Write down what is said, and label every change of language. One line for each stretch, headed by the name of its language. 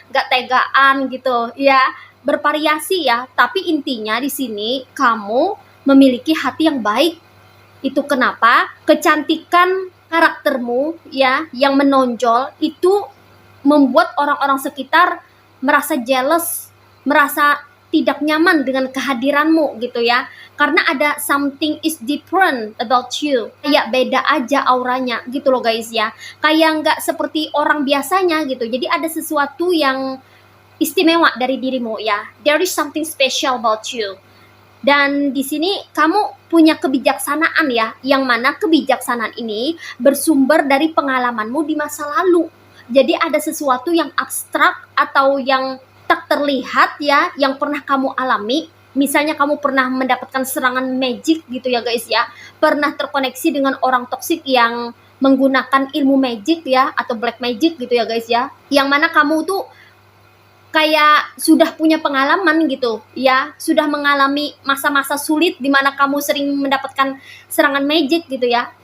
Indonesian: Gak tegaan gitu ya. Bervariasi ya, tapi intinya di sini kamu memiliki hati yang baik. Itu kenapa kecantikan karaktermu ya yang menonjol itu membuat orang-orang sekitar merasa jealous, merasa tidak nyaman dengan kehadiranmu gitu ya. Karena ada
English: something is different about you.
Indonesian: Kayak beda aja auranya gitu loh guys ya. Kayak nggak seperti orang biasanya gitu. Jadi ada sesuatu yang istimewa dari dirimu ya.
English: There is something special about you.
Indonesian: Dan di sini kamu punya kebijaksanaan ya, yang mana kebijaksanaan ini bersumber dari pengalamanmu di masa lalu. Jadi ada sesuatu yang abstrak atau yang tak terlihat ya, yang pernah kamu alami. Misalnya kamu pernah mendapatkan serangan magic gitu ya guys ya, pernah terkoneksi dengan orang toksik yang menggunakan ilmu magic ya, atau black magic gitu ya guys ya, yang mana kamu tuh kayak sudah punya pengalaman gitu ya, sudah mengalami masa-masa sulit di mana kamu sering mendapatkan serangan magic gitu ya.